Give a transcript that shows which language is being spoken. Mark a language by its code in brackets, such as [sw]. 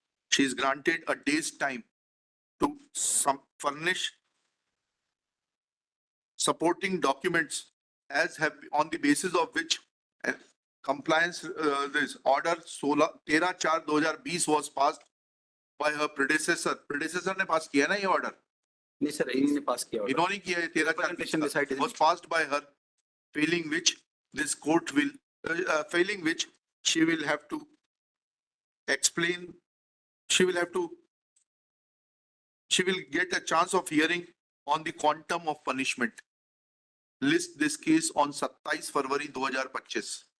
[en] She is granted a day's time to furnish supporting documents as have on the basis of which compliance this order 13/4/2020 was passed by her predecessor. [hi] Predecessor ने पास किया ना ये order? नहीं sir, इन्हीं ने पास किया order. इन्होंने किया है. [en] Representation 13/4 decided. was passed by her, failing which this court will failing which she will have to explain. She will get a chance of hearing on the quantum of punishment. List this case on 27 February 2025.